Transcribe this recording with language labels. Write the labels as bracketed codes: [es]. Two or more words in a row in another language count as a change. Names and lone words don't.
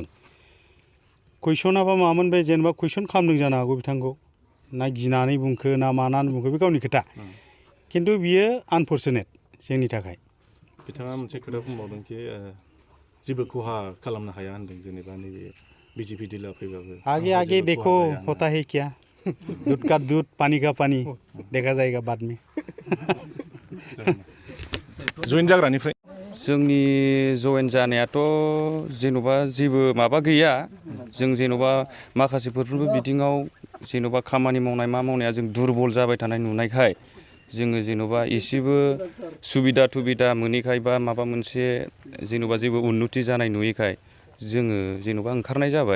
[brx] कुइसनाबा मामोन, बे जेनेबा कुइसन खालामदों जानो हागौ बिथांखौ, ना गिनानै बुंखो ना मानानै बुंखो बे गावनि खोथा, खिन्थु बियो आनफर्चुनेट जोंनि थाखाय। बिथाङा मोनसे खोथा बुंबावदों कि जेबो खहा खालामनो हाया होनदों, जेनेबा नैबे बिजेपि दोलोआ फैबाबो। [hi] आगे आगे देखो होता है क्या, दूध का दूध पानी का पानी देखा जाएगा बाद में। [brx] जइन जाग्रानिफ्राय जोंनि जइन जानायाथ' जेन'बा जेबो माबा गैया। जों जेन'बा माखासेफोरबो बिथिङाव जेन'बा खामानि मावनाय मा मावनाया जों दुरबल जाबाय थानाय नुनायखाय जोङो जेन'बा एसेबो सुबिदा थुबिदा मोनैखाय बा माबा मोनसे जेन'बा जेबो उन्नति जानाय नुयैखाय जोङो जेन'बा ओंखारनाय जाबाय।